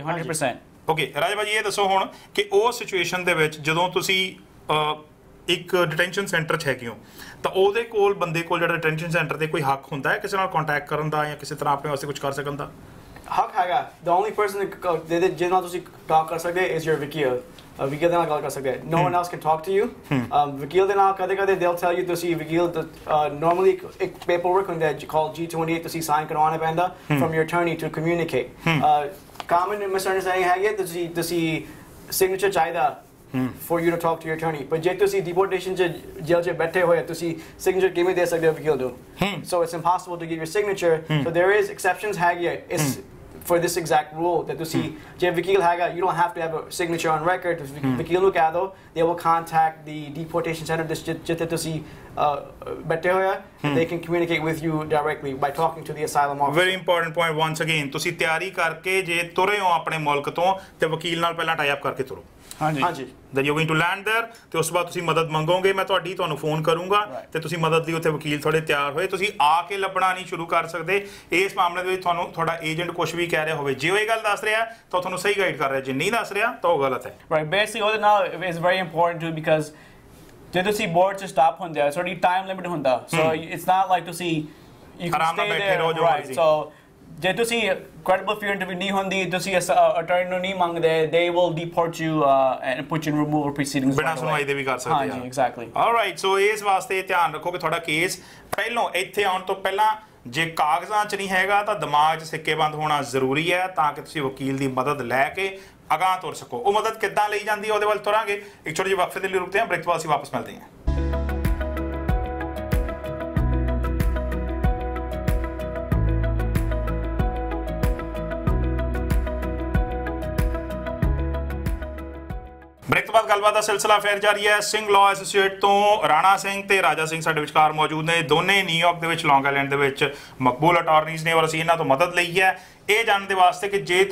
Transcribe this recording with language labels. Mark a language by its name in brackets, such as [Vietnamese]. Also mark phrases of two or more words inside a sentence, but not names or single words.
[Punjabi] 100% ਓਕੇ ਰਾਜ ਭਾਜੀ ਇਹ ਦੱਸੋ ਹੁਣ ਕਿ ਉਹ ਸਿਚੁਏਸ਼ਨ ਦੇ ਵਿੱਚ ਜਦੋਂ ਤੁਸੀਂ ਇੱਕ [English] detention center [Punjabi] 'ਚ ਹੈਗੇ ਹੋ ਤਾਂ ਉਹਦੇ ਕੋਲ ਬੰਦੇ ਕੋਲ ਜਿਹੜਾ [English] detention center [Punjabi] ਤੇ ਕੋਈ ਹੱਕ ਹੁੰਦਾ ਹੈ ਕਿਸੇ ਨਾਲ ਕੰਟੈਕਟ ਕਰਨ ਦਾ ਜਾਂ ਕਿਸੇ ਤਰ੍ਹਾਂ ਆਪਣੇ ਵਾਸਤੇ ਕੁਝ ਕਰ ਸਕਣ ਦਾ ਹੱਕ ਹੈਗਾ [English] the only person [Punjabi] ਜਿਹਦੇ ਨਾਲ ਤੁਸੀਂ ਟਾਕ ਕਰ ਸਕਦੇ [English] is your [Punjabi] ਵਕੀਲ ਵਕੀਲ ਦੇ ਨਾਲ ਗੱਲ ਕਰ ਸਕਦੇ [English] no one else can talk to you [Punjabi] ਵਕੀਲ ਦੇ ਨਾਲ ਕਦੇ [English] they'll tell you [Punjabi] ਤੁਸੀਂ ਵਕੀਲ [English] normally ਇੱਕ paperwork ਹੁੰਦਾ called G28 [Punjabi] ਤੁਸੀਂ ਸਾਈਨ ਕਰਵਾਉਣਾ ਪੈਂਦਾ [English] from your attorney to communicate common misunderstanding [Punjabi] ਹੈਗੀ ਤੁਸੀਂ [English] signature ਚਾਹੀਦਾ for you to talk to your attorney but [Punjabi] ਜੇ ਤੁਸੀਂ deportation ਚ ਜੇਲ੍ਹ 'ਚ ਬੈਠੇ ਹੋਏ ਤੁਸੀਂ signature ਕਿਵੇਂ ਦੇ ਸਕਦੇ ਹੋ ਵਕੀਲ ਨੂੰ [English] so it's impossible to give your signature so there is exceptions ਹੈਗੀ it's for this exact rule that [Punjabi] ਤੁਸੀਂ ਜੇ ਵਕੀਲ ਹੈਗਾ [English] you don't have to have a signature on record [Punjabi] ਵਕੀਲ ਨੂੰ ਕਹਿ ਦਿਓ [English] they will contact the deportation center [Punjabi] ਜਿੱਥੇ ਤੁਸੀਂ ਬੈਠੇ ਹੋਏ [English] they can communicate with you directly by talking to the asylum officer very important point once again [Punjabi] ਤੁਸੀਂ ਤਿਆਰੀ ਕਰਕੇ ਜੇ ਤੁਰੇ ਹੋ ਆਪਣੇ ਮੁਲਕ ਤੋਂ ਤੇ ਵਕੀਲ ਨਾਲ ਪਹਿਲਾਂ [English] tie up [Punjabi] ਕਰਕੇ ਤੁਰੋ ਹਾਂਜੀ [English] then you're going to land there [Punjabi] ਤੇ ਉਸ ਤੋਂ ਬਾਅਦ ਤੁਸੀਂ ਮਦਦ ਮੰਗੋਗੇ ਮੈਂ ਤੁਹਾਨੂੰ ਫੋਨ ਕਰੂੰਗਾ ਤੇ ਤੁਸੀਂ ਮਦਦ ਲਈ ਉੱਥੇ ਵਕੀਲ ਤੁਹਾਡੇ ਤਿਆਰ ਹੋਏ ਤੁਸੀਂ ਆ ਕੇ ਲੱਭਣਾ ਨਹੀਂ ਸ਼ੁਰੂ ਕਰ ਸਕਦੇ ਇਸ ਮਾਮਲੇ ਦੇ ਵਿੱਚ ਤੁਹਾਨੂੰ ਤੁਹਾਡਾ ਏਜੰਟ ਕੁਝ ਵੀ ਕਹਿ ਰਿਹਾ ਹੋਵੇ ਜੇ ਉਹ ਇਹ ਗੱਲ ਦੱਸ ਰਿਹਾ ਤਾਂ ਤੁਹਾਨੂੰ ਸਹੀ ਗਾਈਡ ਕਰ ਰਿਹਾ ਜੇ ਨਹੀਂ ਦੱਸ ਰਿਹਾ ਤਾਂ ਉਹ ਗਲਤ ਹੈ [English] right basically [Punjabi] ਉਹਦੇ ਨਾਲ [English] is very important too because [Punjabi] ਜੇ ਤੁਸੀਂ ਬੋਰਡ 'ਚ ਸਟਾਪ ਹੁੰਦੇ ਆ ਤੁਹਾਡੀ [English] time limit ਹੁੰਦਾ so it's not like ਤੁਸੀਂ you can stay there right so [Punjabi] ਜੇ ਤੁਸੀਂ [English] credible fear interview [Punjabi] ਨਹੀਂ ਹੁੰਦੀ ਤੁਸੀਂ attorney ਨੂੰ ਨਹੀਂ ਮੰਗਦੇ [English] they will deport you and put you in removal proceedings [Punjabi] ਬਿਨਾਂ ਸੁਣਵਾਈ ਦੇ ਵੀ ਕਰ ਸਕਦੇ ਆ ਹਾਂਜੀ exactly [English] alright so [Punjabi] ਇਸ ਵਾਸਤੇ ਧਿਆਨ ਰੱਖੋ ਕਿ ਤੁਹਾਡਾ ਕੇਸ ਪਹਿਲਾਂ ਇੱਥੇ ਆਉਣ ਤੋਂ ਪਹਿਲਾਂ ਜੇ ਕਾਗਜ਼ਾਂ 'ਚ ਨਹੀਂ ਹੈਗਾ ਤਾਂ ਦਿਮਾਗ 'ਚ ਸਿੱਕੇਬੰਦ ਹੋਣਾ ਜ਼ਰੂਰੀ ਹੈ ਤਾਂ ਕਿ ਤੁਸੀਂ ਵਕੀਲ ਦੀ ਮਦਦ ਲੈ ਕੇ ਅਗਾਂਹ ਤੁਰ ਸਕੋ ਉਹ ਮਦਦ ਕਿੱਦਾਂ ਲਈ ਜਾਂਦੀ ਹੈ ਉਹਦੇ ਵੱਲ ਤੁਰਾਂਗੇ ਇੱਕ ਛੋਟੇ ਜਿਹੇ ਵਕਫੇ ਦੇ ਲਈ ਰੁਕਦੇ ਹਾਂ ਬ੍ਰੇਕ ਤੋਂ ਬਾਅਦ ਅਸੀਂ ਵਾਪਸ ਮਿਲਦੇ ਹਾਂ ਬ੍ਰੇਕ ਤੋਂ ਬਾਅਦ ਗੱਲਬਾਤ ਦਾ ਸਿਲਸਿਲਾ ਫੇਰ ਜਾਰੀ ਹੈ ਸਿੰਘ ਲਾਅ ਐਸੋਸੀਏਟ ਤੋਂ ਰਾਣਾ ਸਿੰਘ ਤੇ ਰਾਜਾ ਸਿੰਘ ਸਾਡੇ ਵਿਚਕਾਰ ਮੌਜੂਦ ਨੇ ਦੋਨੇ ਨਿਊਯਾਰਕ ਦੇ ਵਿੱਚ ਲੌਂਗ ਆਈਲੈਂਡ ਦੇ ਵਿੱਚ ਮਕਬੂਲ ਅਟਾਰਨੀਜ਼ ਨੇ ਔਰ ਅਸੀਂ ਇਹਨਾਂ ਤੋਂ ਮਦਦ ਲਈ ਹੈ ਇਹ ਜਾਣਨ ਦੇ ਵਾਸਤੇ ਕਿ ਜੇ